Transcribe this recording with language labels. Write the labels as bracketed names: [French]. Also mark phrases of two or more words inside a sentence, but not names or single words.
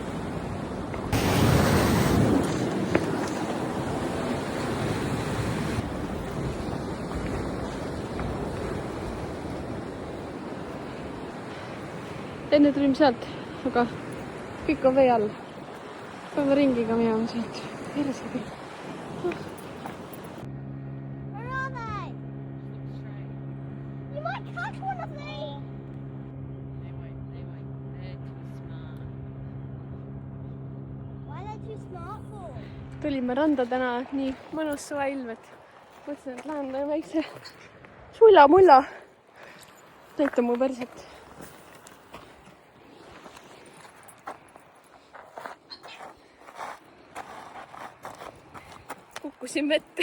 [Estonian] Enne tulime sealt, aga kõik on vee all. Peame ringiga minema sealt. Perse kõik. [English] Where are they? You might catch one of these. They won't. They're too smart. Why are they too smart for? [Estonian] Tulime randa täna nii mõnus suveilm, et mõtlesin, et lähen väikse sulla-mulla. Näita mu perset. Kukkusin vette.